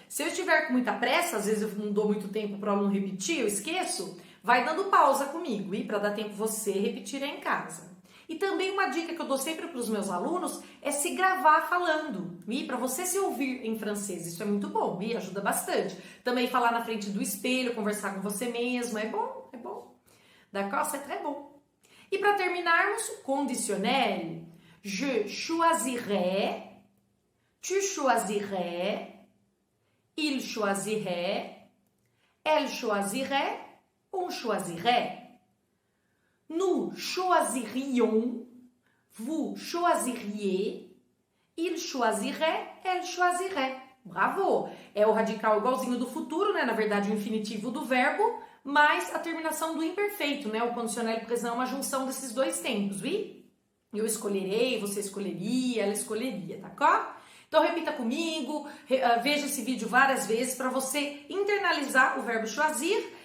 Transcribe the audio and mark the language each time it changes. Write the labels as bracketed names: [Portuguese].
[Portuguese] Se eu estiver com muita pressa, às vezes eu não dou muito tempo para o aluno repetir, eu esqueço, vai dando pausa comigo, e para dar tempo você repetir em casa. E também uma dica que eu dou sempre para os meus alunos é se gravar falando, e para você se ouvir em francês, isso é muito bom, e ajuda bastante. Também falar na frente do espelho, conversar com você mesmo, é bom, é bom. [French] D'accord? C'est très bon. [Portuguese] E para terminarmos, [French] conditionnel. Je choisirai, tu choisirais, il choisirait, elle choisirait, on choisirait. Nous choisirions, vous choisiriez, il choisirait, elle choisirait. [Portuguese] Bravo! É o radical igualzinho do futuro, né? Na verdade, o infinitivo do verbo, mais a terminação do imperfeito, né? O condicional présent é uma junção desses dois tempos, vi? Eu escolherei, você escolheria, ela escolheria, tá? Então repita comigo, veja esse vídeo várias vezes para você internalizar o verbo choisir